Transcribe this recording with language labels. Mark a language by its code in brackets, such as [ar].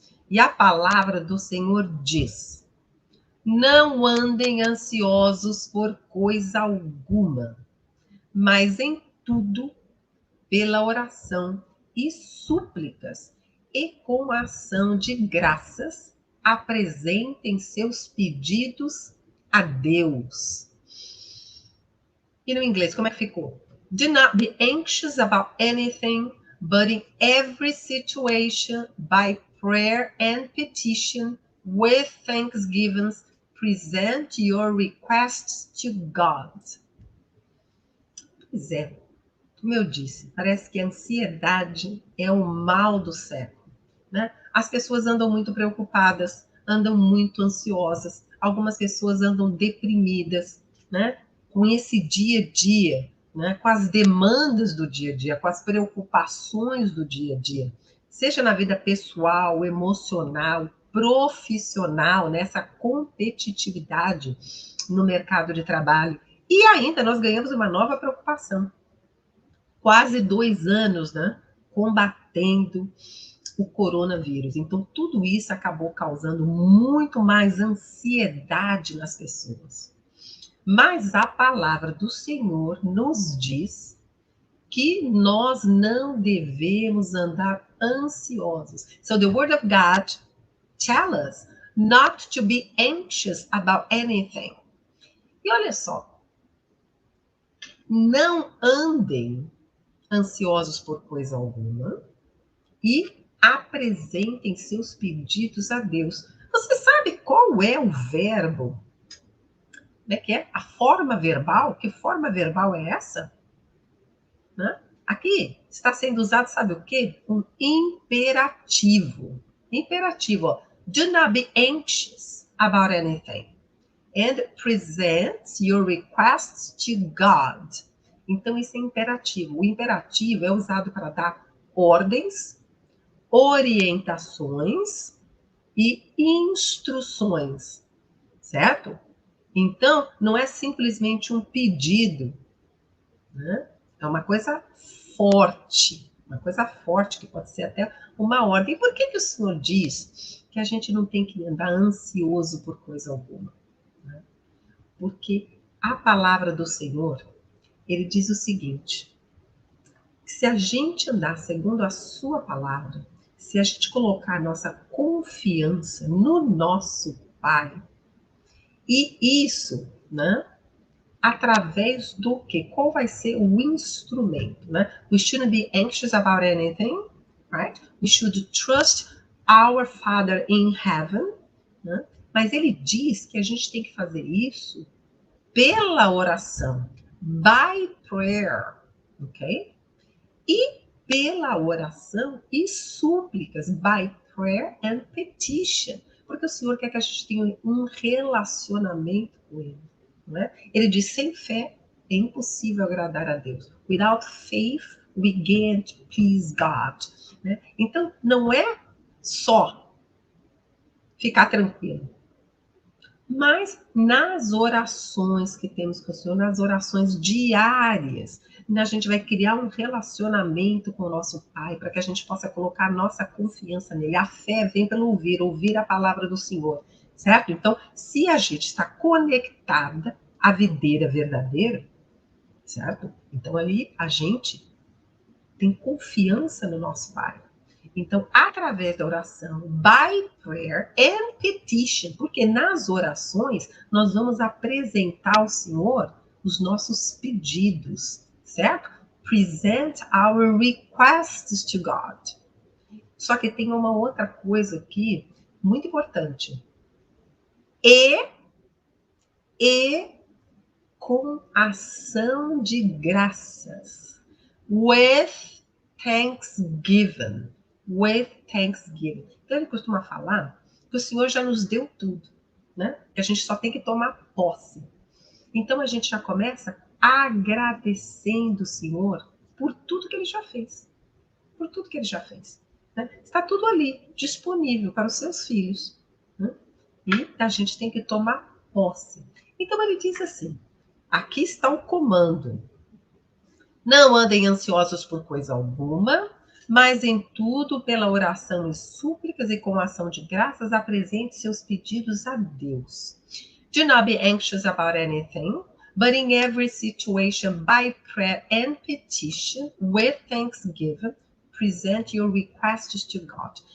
[pt] E a palavra do Senhor diz: não andem ansiosos por coisa alguma, mas em tudo, pela oração e súplicas, e com ação de graças, apresentem seus pedidos a Deus. E no inglês, como é que ficou? [en] Do not be anxious about anything, but in every situation, by prayer and petition, with thanksgiving, present your requests to God. [pt] Pois é, como eu disse, parece que a ansiedade é o mal do século, né? As pessoas andam muito preocupadas, andam muito ansiosas, algumas pessoas andam deprimidas, né? Com esse dia a dia, né, com as demandas do dia a dia, com as preocupações do dia a dia, seja na vida pessoal, emocional, profissional, nessa competitividade no mercado de trabalho. E ainda nós ganhamos uma nova preocupação. Quase 2 anos, né, combatendo o coronavírus. Então, tudo isso acabou causando muito mais ansiedade nas pessoas. Mas a palavra do Senhor nos diz que nós não devemos andar ansiosos. [en] So the word of God tells us not to be anxious about anything. [pt] E olha só, não andem ansiosos por coisa alguma e apresentem seus pedidos a Deus. Você sabe qual é o verbo? Como é que é? A forma verbal? Que forma verbal é essa? Né? Aqui está sendo usado, sabe o quê? Um imperativo. Imperativo, ó. [en] Do not be anxious about anything. And present your requests to God. [pt] Então, isso é imperativo. O imperativo é usado para dar ordens, orientações e instruções, certo? Então, não é simplesmente um pedido, né? É uma coisa forte, que pode ser até uma ordem. E por que o Senhor diz que a gente não tem que andar ansioso por coisa alguma? Né? Porque a palavra do Senhor, ele diz o seguinte, que se a gente andar segundo a sua palavra, se a gente colocar a nossa confiança no nosso Pai, e isso, né, através do quê? Qual vai ser o instrumento, né? [en] We shouldn't be anxious about anything, right? We should trust our Father in heaven, né? [pt] Mas ele diz que a gente tem que fazer isso pela oração, [en] by prayer, [pt] ok? E pela oração e súplicas, [en] by prayer and petition, [pt] porque o Senhor quer que a gente tenha um relacionamento com Ele. Não é? Ele diz, sem fé é impossível agradar a Deus. [en] Without faith, we can't please God. [pt] Né? Então, não é só ficar tranquilo, mas nas orações que temos com o Senhor, nas orações diárias, a gente vai criar um relacionamento com o nosso Pai, para que a gente possa colocar a nossa confiança nele. A fé vem pelo ouvir a palavra do Senhor, certo? Então, se a gente está conectada à videira verdadeira, certo? Então, ali a gente tem confiança no nosso Pai. Então, através da oração, [en] by prayer and petition, [pt] porque nas orações nós vamos apresentar ao Senhor os nossos pedidos, certo? [en] Present our requests to God. [pt] Só que tem uma outra coisa aqui muito importante. E com ação de graças. [en] With thanksgiving. With thanksgiving. [pt] Então ele costuma falar que o Senhor já nos deu tudo, né? Que a gente só tem que tomar posse. Então a gente já começa agradecendo o Senhor por tudo que ele já fez. Por tudo que ele já fez. Né? Está tudo ali, disponível para os seus filhos. Né? E a gente tem que tomar posse. Então ele diz assim, aqui está o comando. Não andem ansiosos por coisa alguma, mas em tudo, pela oração e súplicas e com ação de graças, apresente seus pedidos a Deus. [en] Do not be anxious about anything, but in every situation, by prayer and petition, with thanksgiving, present your requests to God.